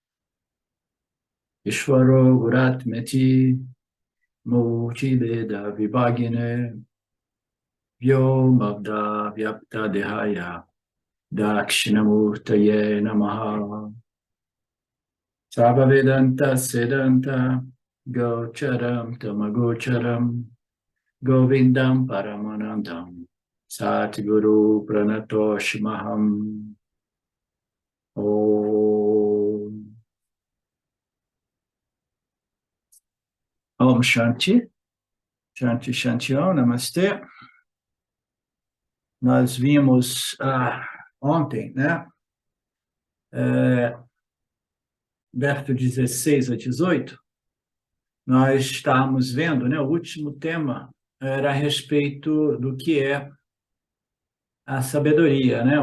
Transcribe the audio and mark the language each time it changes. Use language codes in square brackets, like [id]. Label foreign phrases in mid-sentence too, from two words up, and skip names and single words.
[sa] ईश्वरो गुर्वात्मेति मूर्ति भेद विभागिने व्योमवद् व्याप्त देहाय दक्षिणामूर्तये नमः सर्ववेदान्त सिद्धान्त गोचरं तमगोचरम् गोविन्दं परमानन्दं सद्गुरुं प्रणतोऽस्म्यहम् ॐ ॐ शान्तिः शान्तिः शान्तिः ॐ नमस्ते. [pt] Nós vimos ontem, né? Verso 16 a 18, nós estávamos vendo, né? O último tema era a respeito do que é a sabedoria, né?